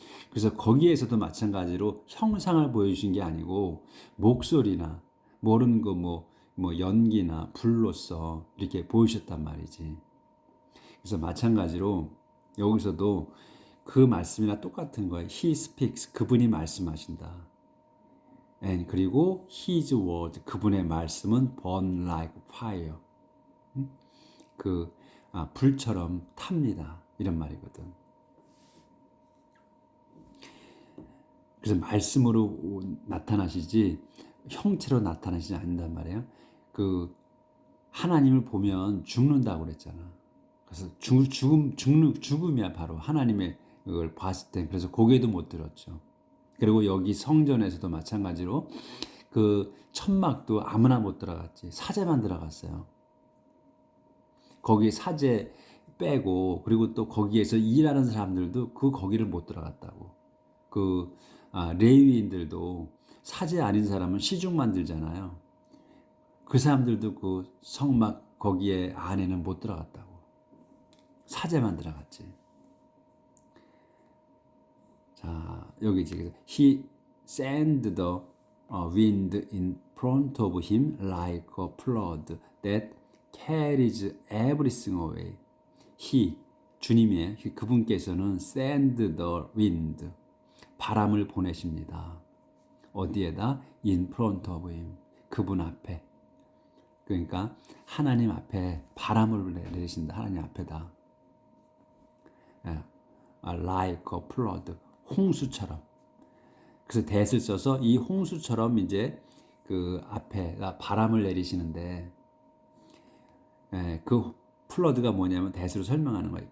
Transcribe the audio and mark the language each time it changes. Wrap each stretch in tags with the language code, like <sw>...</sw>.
<ko>그래서 거기에서도 마찬가지로 형상을 보여주신 게 아니고 목소리나 모르는 거 뭐 연기나 불로서 이렇게 보이셨단 말이지. 그래서 마찬가지로 여기서도 그 말씀이나 똑같은 거예요.</ko> <en>He speaks,</en> <ko>그분이 말씀하신다.</ko> <en>And</en> <ko>그리고</ko> <en>His word,</en> <ko>그분의 말씀은</ko> <en>burn like fire.</en> <ko>불처럼 탑니다. 이런 말이거든. 그래서 말씀으로 나타나시지 형체로 나타나시지 않는단 말이에요. 하나님을 보면 죽는다고 그랬잖아. 그래서 죽음이야 바로 하나님의 그걸 봤을 때. 그래서 고개도 못 들었죠. 그리고 여기 성전에서도 마찬가지로 그 천막도 아무나 못 들어갔지. 사제만 들어갔어요. 거기 사제 빼고 그리고 또 거기에서 일하는 사람들도 거기를 못 들어갔다고. 레위인들도 사제 아닌 사람은 시중만 들잖아요. 그 사람들도 그 성막 거기에 안에는 못 들어갔다고. 사제만 들어갔지. 자, 여기 지금</ko> <en>He sent the wind in front of him like a flood that carries everything away.</en> <ko>주님의 그분께서는</ko> <en>send the wind,</en> <ko>바람을 보내십니다. 어디에다?</ko> <en>In front of him,</en> <ko>그분 앞에. 그러니까 하나님 앞에 바람을 내리신다. 하나님 앞에다.</ko> <en>Like a flood,</en> <ko>홍수처럼. 그래서 that을 써서 이 홍수처럼 이제 그 앞에가 바람을 내리시는데, 그 플러드가 뭐냐면 that으로 설명하는 거예요.</ko>